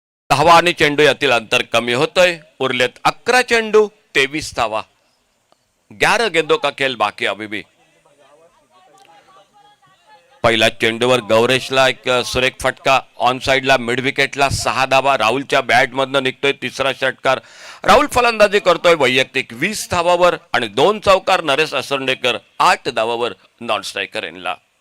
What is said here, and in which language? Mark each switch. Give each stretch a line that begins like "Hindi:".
Marathi: धावा आणि चेंडू यातील अंतर कमी होतोय. उरलेत 11 चेंडू 23 धावा.
Hindi: 11 गेंदों का खेल बाकी अभी भी.
Marathi: पहिल्या चेंडूवर गौरेशला एक सुरेख फटका. ऑन साइडला मिड विकेटला 6 धावा. राहुलच्या बॅट मधनं निघतोय तिसरा षटकार. राहुल फलंदाजी करतोय वैयक्तिक 20 धावावर आणि 2 चौकार. नरेश असर्डेकर 8 धावावर नॉन स्ट्रायकर यांना.